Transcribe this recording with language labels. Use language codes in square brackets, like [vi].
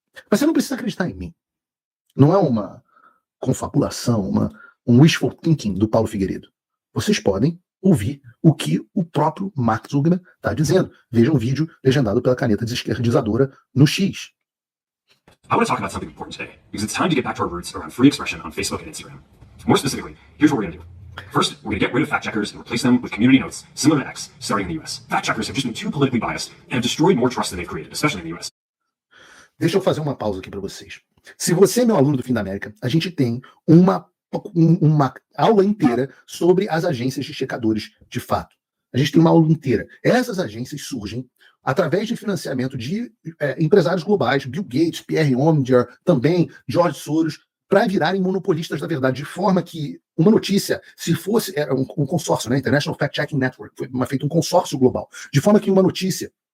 [pt] Mas você não precisa acreditar em mim. Não é uma confabulação, um wishful thinking do Paulo Figueiredo. Vocês podem ouvir o que o próprio Mark Zuckerberg está dizendo. Vejam um vídeo legendado pela caneta desesquerdizadora no X. [en] I want to talk about something important today, because it's time to get back to our roots around free expression on Facebook and Instagram. More specifically, here's what we're going to do. First, we're going to get rid of fact checkers and replace them with community notes, similar to X, starting in the US. Fact checkers have just been too politically biased and have destroyed more trust than they've created, especially in the US. [pt] Deixa eu fazer uma pausa aqui para vocês. Se você é meu aluno do Fim da América, a gente tem uma aula inteira sobre as agências de checadores de fato. A gente tem uma aula inteira. Essas agências surgem através de financiamento de empresários globais, Bill Gates, Pierre Omidyar, também George Soros, para virarem monopolistas da verdade, de forma que uma notícia, se fosse um consórcio, né, International Fact-Checking Network, foi feito um consórcio global, de forma que uma notícia,